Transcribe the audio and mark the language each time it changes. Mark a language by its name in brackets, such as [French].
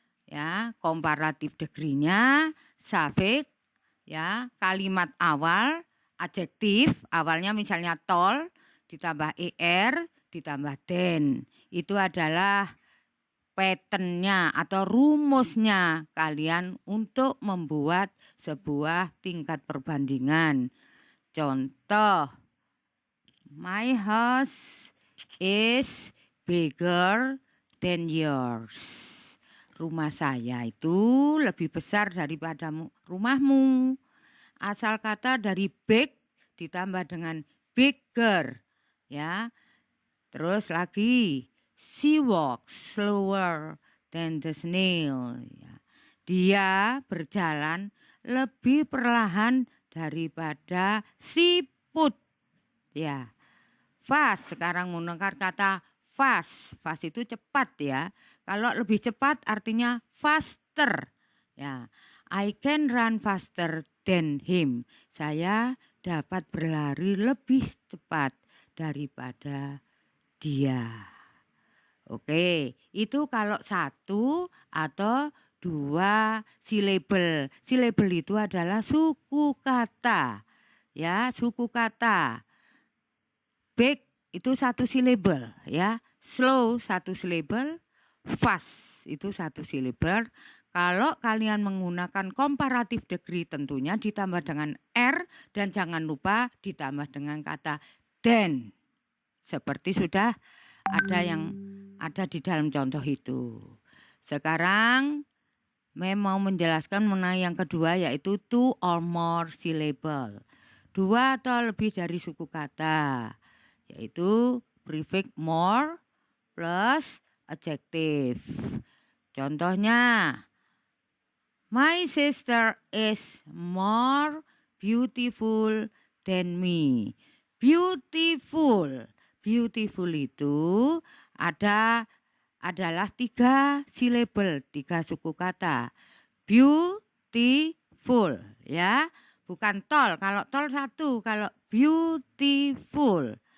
[Indonesian] Ya, comparative degree-nya suffix, ya, kalimat awal, adjektif, awalnya misalnya tall, ditambah er, ditambah than. Itu adalah pattern-nya atau rumusnya kalian untuk membuat sebuah tingkat perbandingan. [English] Contoh, my house is bigger than yours. [Indonesian] Rumah saya itu lebih besar daripada rumahmu. Asal kata dari big ditambah dengan bigger, ya. Terus lagi, [English] she walks slower than the snail. [Indonesian] Ya. Dia berjalan lebih perlahan daripada siput. Ya. Fast, sekarang menggunakan kata fast. Fast itu cepat, ya. Kalau lebih cepat artinya faster. [English] Ya, I can run faster than him. [Indonesian] Saya dapat berlari lebih cepat daripada dia. Oke, itu kalau satu atau dua syllable. Syllable itu adalah suku kata. Ya, suku kata. Big itu satu syllable, ya. Slow satu syllable. Fast itu satu syllable. Kalau kalian menggunakan comparative degree tentunya ditambah dengan R dan jangan lupa ditambah dengan kata than. Seperti sudah ada yang ada di dalam contoh itu. Sekarang mau menjelaskan mengenai yang kedua, yaitu [English] two or more syllable. [Indonesian] Dua atau lebih dari suku kata, yaitu [English] prefix more plus adjective. [Indonesian] Contohnya, [English] my sister is more beautiful than me. Beautiful. [Indonesian] Beautiful itu adalah tiga syllable, tiga suku kata. Beautiful, ya. Bukan tall. Kalau tall satu, kalau beautiful.